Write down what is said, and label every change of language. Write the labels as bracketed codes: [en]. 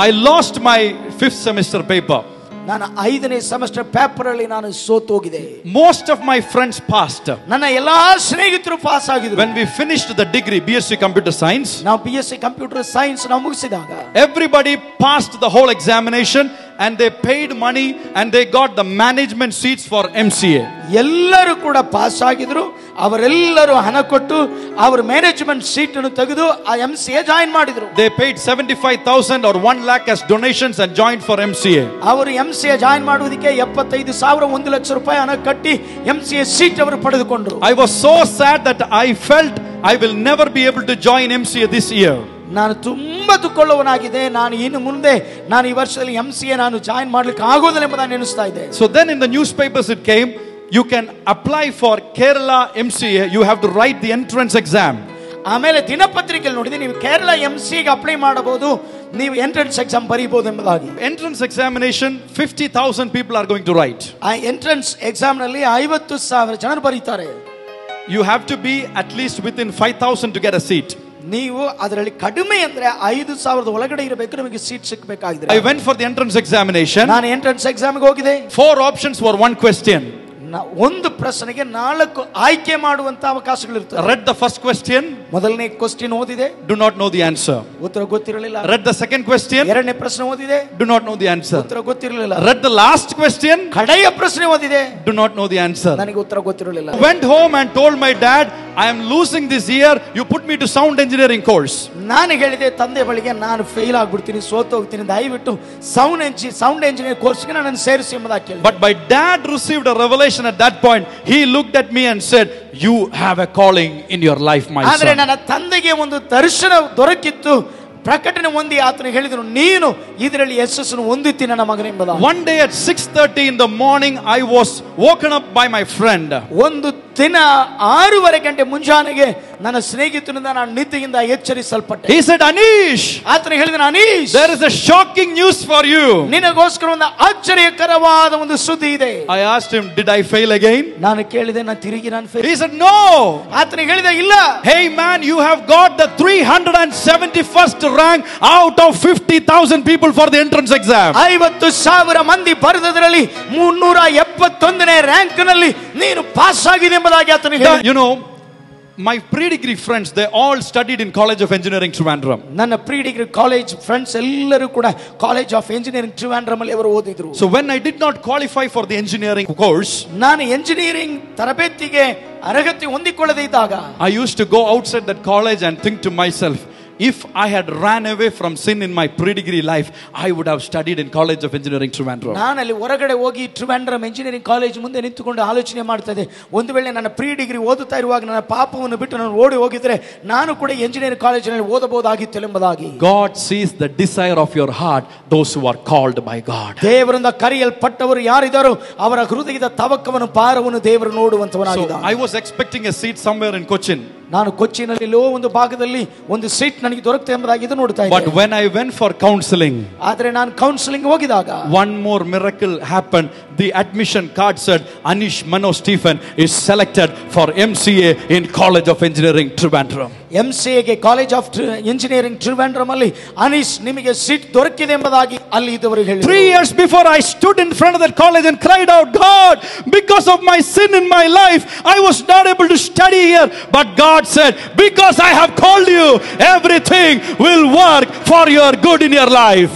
[en] I lost my 5th semester paper. [kn] ನಾನು 5ನೇ semester paper ಅಲ್ಲಿ ನಾನು ಸೋತು ಹೋಗಿದೆ. [en] Most of my friends passed. [kn] ನನ್ನ ಎಲ್ಲಾ ಸ್ನೇಹಿತರು ಪಾಸ್ ಆಗಿದ್ರು. [en] When we finished the degree BSc Computer Science, [kn] ನಾವು BSc ಕಂಪ್ಯೂಟರ್ ಸೈನ್ಸ್ ನಾವು ಮುಗಿಸಿದಾಗ [en] everybody passed the whole examination and they paid money and they got the management seats for MCA. [kn] ಎಲ್ಲರೂ ಕೂಡ pass ಆಗಿದ್ರು. ಅವರೆಲ್ಲರೂ ಹಣ ಕೊಟ್ಟು ಅವರ ಮ್ಯಾನೇಜ್ಮೆಂಟ್ ಸೀಟ್ ಅನ್ನು ತೆಗೆದು ಆ MCA ಜಾಯಿನ್ ಮಾಡಿದ್ರು. [en] They paid 75,000 or 1 lakh as donations and joined for MCA. [kn] ಅವರು MCA ಜಾಯಿನ್ ಮಾಡುವುದಕ್ಕೆ 75,000 1 ಲಕ್ಷ ರೂಪಾಯಿ ಹಣ ಕಟ್ಟಿ MCA ಸೀಟ್ ಅವರು ಪಡೆದುಕೊಂಡರು. [en] I was so sad that I felt I will never be able to join MCA this year. [kn] ನಾನು ತುಂಬಾ ದುಃಖವುಳ್ಳವನಾಗಿದೆ. ನಾನು ಇನ್ನು ಮುಂದೆ ನಾನು ಈ ವರ್ಷದಲ್ಲಿ MCA ನಾನು ಜಾಯಿನ್ ಮಾಡ್ಲಿಕ್ಕೆ ಆಗೋದಿಲ್ಲ ಎಂಬುದನ್ನು ನೆನೆಸ್ತಾ ಇದ್ದೆ. [en] So then in the newspapers it came, you can apply for Kerala MCA, you have to write the entrance exam. [kn] ಆಮೇಲೆ ದಿನಪತ್ರಿಕೆಯಲ್ಲಿ ನೋಡಿದೆ, ನೀವು ಕೇರಳ MCA ಗೆ ಅಪ್ಲೈ ಮಾಡಬಹುದು, ನೀವು ಎಂಟ್ರೆನ್ಸ್ ಎಕ್ಸಾಮ್ ಬರೀಬಹುದು ಎಂಬುದಾಗಿ. [en] Entrance examination 50,000 people are going to write. [kn] ಆ entrance exam ನಲ್ಲಿ 50,000 ಜನರು ಬರೀತಾರೆ. [en] You have to be at least within 5,000 to get a seat. [kn] ನೀವು ಅದರಲ್ಲಿ ಕಡಿಮೆ ಅಂದ್ರೆ 5,000 ಒಳಗಡೆ ಇರಬೇಕು, ನಿಮಗೆ seat ಸಿಗಬೇಕಾಗಿದೆ. [en] I went for the entrance examination. [kn] ನಾನು ಎಂಟ್ರೆನ್ಸ್ ಎಕ್ಸಾಮ್ ಗೆ ಹೋಗಿದೆ. [en] 4 options for 1 question. [kn] ಒಂದು ಪ್ರಶ್ನೆಗೆ 4 ಆಯ್ಕೆ ಮಾಡುವಂತ ಅವಕಾಶಗಳಿರ್ತವೆ. [en] Read the first question. [kn] ಮೊದಲನೇ ಕ್ವೆಶ್ಚನ್ ಓದಿದೆ. [en] Do not know the answer. [kn] ಉತ್ತರ ಗೊತ್ತಿರಲಿಲ್ಲ. [en] Read the second question. [kn] ಎರಡನೇ ಪ್ರಶ್ನೆ ಓದಿದೆ. [en] Do not know the answer. [kn] ಉತ್ತರ ಗೊತ್ತಿರಲಿಲ್ಲ. [en] Read the last question. [kn] ಕಡೆಯ ಪ್ರಶ್ನೆ ಓದಿದೆ. [en] Do not know the answer. [kn] ನನಗೆ ಉತ್ತರ ಗೊತ್ತಿರಲಿಲ್ಲ. [en] Went home and told my dad, I am losing this year. You put me to sound engineering course. [kn] ನಾನು ಹೇಳಿದೆ ತಂದೆ ಬಳಿಗೆ, ನಾನು ಫೇಲ್ ಆಗ್ಬಿಡ್ತೀನಿ, ಸೋತು ಹೋಗ್ತೀನಿ, ದಯವಿಟ್ಟು ಸೌಂಡ್ ಎಂಜಿನಿಯರ್ ಕೋರ್ಸ್ಗೆ ನನ್ನನ್ನು ಸೇರಿಸಿ ಎಂಬುದಾಗಿ ಕೇಳಿದೆ. [en] But my dad received a revelation at that point. He looked at me and said, you have a calling in your life, my [kn] ಆದರೆ [en] son. [kn] ನನ್ನ ತಂದೆಗೆ ಒಂದು ದರ್ಶನ ದೊರಕಿತ್ತು. ಪ್ರಕಟಣೆ ಹೊಂದಿ ಆತನು ಹೇಳಿದನು, ನೀನು ಇದರಲ್ಲಿ ಯಶಸ್ಸನ್ನು ಹೊಂದುತ್ತಿ ನನ್ನ ಮಗನೇ ಎಂಬುದಾಗಿ. [en] One day at 6:30 in the morning, I was woken up by my friend. [kn] ಒಂದು ದಿನ 6:30 ಗಂಟೆ ಮುಂಜಾನೆಗೆ ನನ್ನ ಸ್ನೇಹಿತನಿಂದ ನಾನು ನಿದ್ದೆಯಿಂದ ಎಚ್ಚರಿಸಲ್ಪಟ್ಟೆ. [en] He said, Anish, [kn] ಆತನು ಹೇಳಿದನು, Anish, [en] there is a shocking news for you. [kn] ನಿನಗೋಸ್ಕರ ಒಂದು ಆಶ್ಚರ್ಯಕರವಾದ ಒಂದು ಸುದ್ದಿ ಇದೆ. [en] I asked him, did I fail again? [kn] ನಾನು ಕೇಳಿದೆ, ನಾನು ತಿರುಗಿ ನಾನು ಫೇಲ್. [en] He said, no. [kn] ಆತನು ಹೇಳಿದ, ಇಲ್ಲ. [en] Hey man, you have got the 371st rank out of 50,000 people for the entrance exam. [kn] 50,000 ಮಂದಿ ಬರೆದದರಲ್ಲಿ 371ನೇ ರ್ಯಾಂಕ್ ನಲ್ಲಿ ನೀನು ಪಾಸ್ ಆಗಿದೆ ಎಂಬುದಾಗಿ ಆತನು ಹೇಳಿದ. [en] You know, my pre-degree friends, they all studied in College of Engineering Trivandrum. [kn] ನನ್ನ ಪ್ರೀ ಡಿಗ್ರಿ ಕಾಲೇಜ್ ಫ್ರೆಂಡ್ಸ್ ಎಲ್ಲರೂ ಕೂಡ ಕಾಲೇಜ್ ಆಫ್ ಎಂಜಿನಿಯರಿಂಗ್ ಟ್ರಿವಾಂಡ್ರಮ್ ಅಲ್ಲಿ ಅವರು ಓದಿದ್ರು. [en] So when I did not qualify for the engineering course, [kn] ನಾನು ಎಂಜಿನಿಯರಿಂಗ್ ತರಬೇತಿಗೆ ಅರ್ಹತೆ ಹೊಂದಿಕೊಳ್ಳದೆ ಇದ್ದಾಗ [en] I used to go outside that college and think to myself, if I had ran away from sin in my pre-degree life, I would have studied in College of Engineering Trivandrum. [kn] ನಾನು ಅಲ್ಲಿ ಹೊರಗಡೆ ಹೋಗಿ Trivandrum engineering college ಮುಂದೆ ನಿಂತುಕೊಂಡು ಆಲೋಚನೆ ಮಾಡ್ತಾ ಇದ್ದೆ, ಒಂದು ವೇಳೆ ನನ್ನ ಪ್ರೀ ಡಿಗ್ರಿ ಓದುತ್ತಾ ಇರುವಾಗ ನನ್ನ ಪಾಪವನ್ನು ಬಿಟ್ಟು ನಾನು ಓಡಿ ಹೋಗಿದ್ರೆ ನಾನು ಕೂಡ ಎಂಜಿನಿಯರಿಂಗ್ ಕಾಲೇಜಿನಲ್ಲಿ ಓದಬಹುದಾಗಿತ್ತು ಎಂಬುದಾಗಿ. [en] God sees the desire of your heart, those who are called by God. [kn] ದೇವರಿಂದ ಕರೆಯಲ್ಪಟ್ಟವರು ಯಾರಿದ್ದಾರೋ ಅವರ ಹೃದಯದ ತವಕವನ್ನು ಭಾರವನ್ನು ದೇವರು ನೋಡುವಂತವನಾಗಿದ್ದಾನೆ. [en] So I was expecting a seat somewhere in Cochin. [kn] ನಾನು ಕೊಚ್ಚಿನಲ್ಲಿ ಒಂದು ಭಾಗದಲ್ಲಿ ಒಂದು ಸೀಟ್ ನನಗೆ ದೊರಕುತ್ತೆ ಎಂಬುದಾಗಿ ಇದು ನೋಡ್ತಾ ಇದ್ದೆ. [en] But when I went for counseling, [kn] ಆದರೆ ನಾನು counselling ಹೋಗಿದಾಗ [en] one more miracle happened. The admission card said, Anish Mano Stephen is selected for MCA in College of Engineering Trivandrum. [kn] MCA ಗೆ ಕಾಲೇಜ್ ಆಫ್ ಎಂಜಿನಿಯರಿಂಗ್ ಟ್ರಿವಾಂಡ್ರಮ್ ಅಲ್ಲಿ ಅನೀಶ್ ನಿಮಗೆ seat ದೊರಕಿದೆ ಎಂಬುದಾಗಿ ಅಲ್ಲಿ ಇದ್ದವರು ಹೇಳಿದರು. [en] 3 years before, I stood in front of that college and cried out, God, because of my sin in my life, I was not able to study here, but God God said, because I have called you, everything will work for your good in your life.